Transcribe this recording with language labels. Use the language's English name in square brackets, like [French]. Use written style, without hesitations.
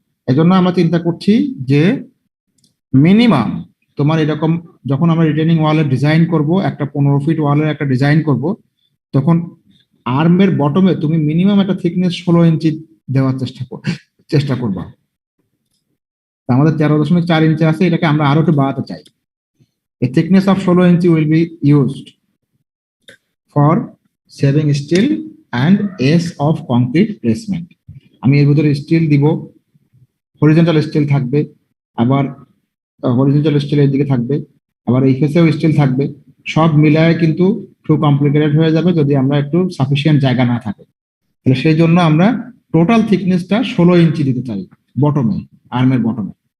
[Bangla] এজন্য আমরা চিন্তা করছি যে মিনিমাম তোমার এরকম যখন আমরা রিটেনিং ওয়ালের ডিজাইন করব, একটা 15 ফিট ওয়ালের একটা ডিজাইন করব, তখন আর্মের বটমে তুমি মিনিমাম একটা থিকনেস 16 ইঞ্চি দেওয়ার চেষ্টা করবা। আমাদের 13.4 ইঞ্চি আছে, এটাকে আমরা আরো একটু বাড়াতে চাই। [English] A thickness of 16 inch will be used for saving steel and S of concrete placement. [Bangla] আমি এর ভিতরে স্টিল দিব, হরিজন্টাল স্টিল থাকবে, আবার হরিজন্টাল স্টিল এর দিকে থাকবে, আবার এই ফেসেও স্টিল থাকবে। সব মিলায় কিন্তু খুব কমপ্লিকেটেড হয়ে যাবে যদি আমরা একটু সাফিসিয়েন্ট জায়গা না থাকে। তাহলে সেই জন্য আমরা টোটাল থিকনেসটা 16 ইঞ্চি দিতে চাই বটমে, আর্মের বটমে।